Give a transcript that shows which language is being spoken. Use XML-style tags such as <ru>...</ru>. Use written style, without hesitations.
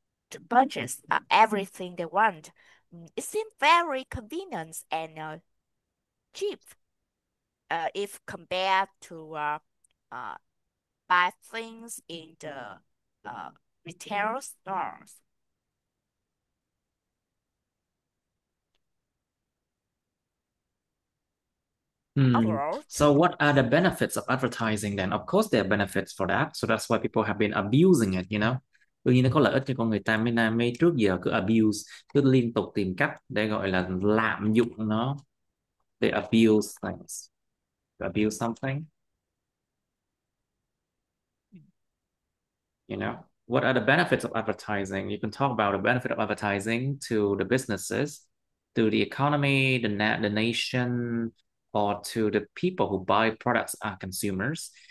<en>to purchase everything they want. It seems very convenient and cheap if compared to uh, buy things in the uh, retail stores. Hmm. Overall, So what are the benefits of advertising then? Of course there are benefits for that. So that's why people have been abusing it, you know.</en> <vi>Đương nhiên nó có lợi ích cho con người ta mấy trước giờ cứ abuse, cứ liên tục tìm cách để gọi là lạm dụng nó.</vi> <en>They abuse things. To abuse something, you know. What are the benefits of advertising? You can talk about the benefit of advertising to the businesses, to the economy, the nation, or to the people who buy products are consumers.</en>